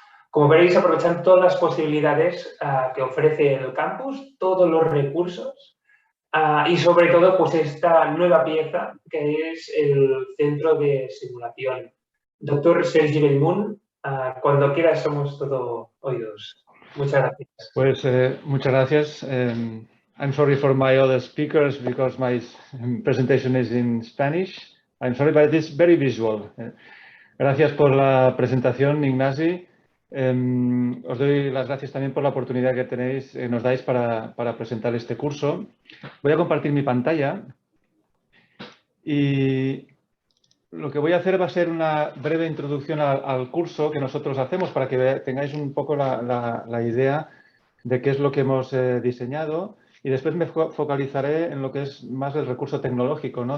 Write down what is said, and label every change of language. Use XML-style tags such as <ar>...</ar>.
<es>Como veréis, aprovechan todas las posibilidades que ofrece el campus, todos los recursos, y sobre todo pues esta nueva pieza que es el centro de simulación. Doctor Sergi Bellmunt, cuando quieras somos todo oídos. Muchas gracias. Pues muchas gracias.</es> <en>I'm sorry for my other speakers because my presentation is in Spanish. I'm sorry, but it is very visual.</en> <es>Gracias por la presentación, Ignasi. Os doy las gracias también por la oportunidad que nos dais para presentar este curso. Voy a compartir mi pantalla y lo que voy a hacer va a ser una breve introducción al curso que nosotros hacemos para que tengáis un poco la idea de qué es lo que hemos diseñado y después me focalizaré en lo que es más el recurso tecnológico, ¿no?</es>